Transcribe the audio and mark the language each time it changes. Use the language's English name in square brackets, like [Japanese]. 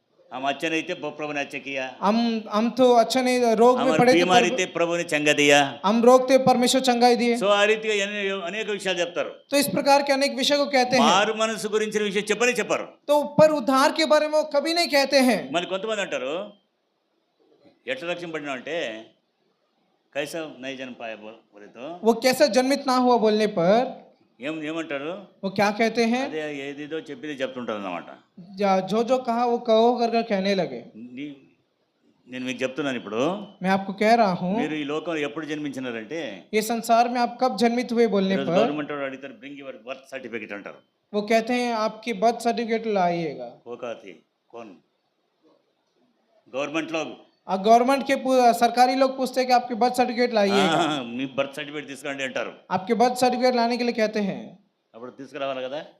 [Hindi] हम अच्छे नहीं थे प्रभु ने अच्छे किया, हम तो अच्छा नहीं, रोग में पड़े बीमारी थे थे, प्रभु ने चंगा दिया. हम रोग थे, परमेश्वर चंगाई दिए। [Telugu] సో ఆ రీతిగా అనేక విషయాలు చెప్తారు. [Hindi] तो इस प्रकार के अनेक विषय को कहते हैं, [Telugu] మారు మనసు గురించిన విషయం చెప్పరు. [Hindi] तो पर उद्धार के बारे में वो कभी नहीं कहते हैं। [Telugu] మరి కొంతమంది అంటారు, ఎట్లా రక్షింపబడినా అంటే [Hindi] కైసా నై జన్ పాయ బోలే తో, वो कैसा जन्मित ना हुआ बोलने पर [Telugu] ఏమంటారు? [Hindi] वो क्या कहते हैं? [Telugu] అదే ఏదేదో చెప్పింది చెప్తుంటారు అన్నమాట. [Hindi] जो कहा वो कहो कर कहने लगे। [Telugu] నేను మీకు చెప్తున్నాను, ఇప్పుడు [Hindi] मैं आपको कह रहा हूँ, [Telugu] మీరు ఈ లోకంలో ఎప్పుడు జన్మించినారంటే, [Hindi] ये संसार में आप कब जन्मित हुए बोलने पर [Telugu] గవర్నమెంట్ వాడు అడుగుతారు, [English] bring your birth certificate [Telugu] అంటారు. [Hindi] वो कहते हैं आपकी बर्थ सर्टिफिकेट लाइएगा। ఓకాతి కోన్ గవర్నమెంట్ లో गवर्नमेंट के सरकारी लोग पूछते हैं कि आपकी बर्थ सर्टिफिकेट लाइएगा। [Telugu] మీ బర్త్ సర్టిఫికేట్ తీసుకురండి అంటారు. [Hindi] आपके बर्थ सर्टिफिकेट लाने के लिए कहते हैं, [Telugu] అప్పుడు తీసుకురావాలి కదా.